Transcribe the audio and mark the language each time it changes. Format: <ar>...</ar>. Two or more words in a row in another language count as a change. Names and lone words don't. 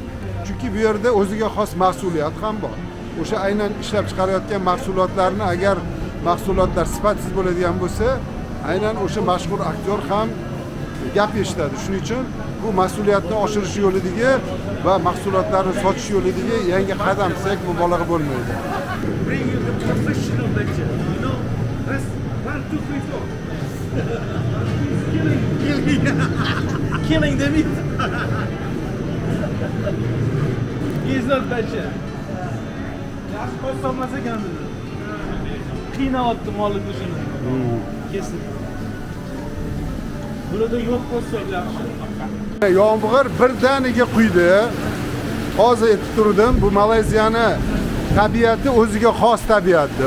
<uz>Chunki bu yerda o'ziga xos mas'uliyat ham bor. O'sha aynan ishlab chiqarayotgan mahsulotlarni agar mahsulotlar sifatsiz bo'ladigan bo'lsa, aynan o'sha mashhur aktyor ham gap eshitadi. Shuning uchun bu mas'uliyatni oshirish yo'lidagi va mahsulotlarni sotish yo'lidagi yangi qadam desak mubolag'a bo'lmaydi.</uz> <en>Bring you the professional lecture. You know, that's 1, 2, 3, 4. Killing the meat. He's not better.</en> <uz>Yaxshi qo'yolmas ekan dedi. Qiynayapti molni go'shtini. Kesib. Burada yo'q qo'ysak yaxshi. Yomg'ir birdaniga quydi. Hozir aytib turdim, bu Malayziyani tabiati o'ziga xos tabiat deb.</uz>